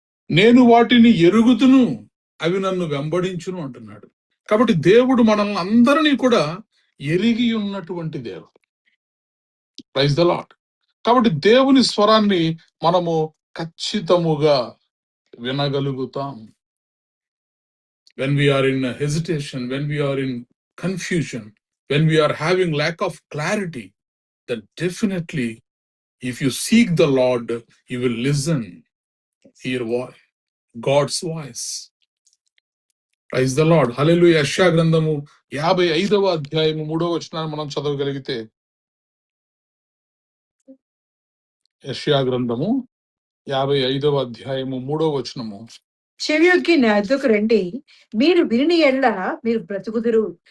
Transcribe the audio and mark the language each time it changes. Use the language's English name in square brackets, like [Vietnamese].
[Telugu] నేను వాటిని ఎరుగుదును, అవి నన్ను వెంబడించును అంటున్నాడు. కాబట్టి దేవుడు మనల్ని అందరినీ కూడా ఎరిగి ఉన్నటువంటి దేవుడు. [English] Praise the Lord. [Telugu] కాబట్టి దేవుని స్వరాన్ని మనము ఖచ్చితముగా వినగలుగుతాం. [English] When we are in hesitation, when we are in confusion, when we are having lack of clarity, then definitely, if you seek the Lord, you will listen, hear God's voice. Praise the Lord. Hallelujah. [Telugu] యెషయా గ్రంథము 55వ అధ్యాయము 3వ వచనాన్ని మనం చదవగలిగితే, యెషయా గ్రంథము 55వ అధ్యాయము 3వ వచనము, చెవియొగ్గి నా యొద్దకు రండి, మీరు విని ఎడల మీరు బ్రతుకుదురు.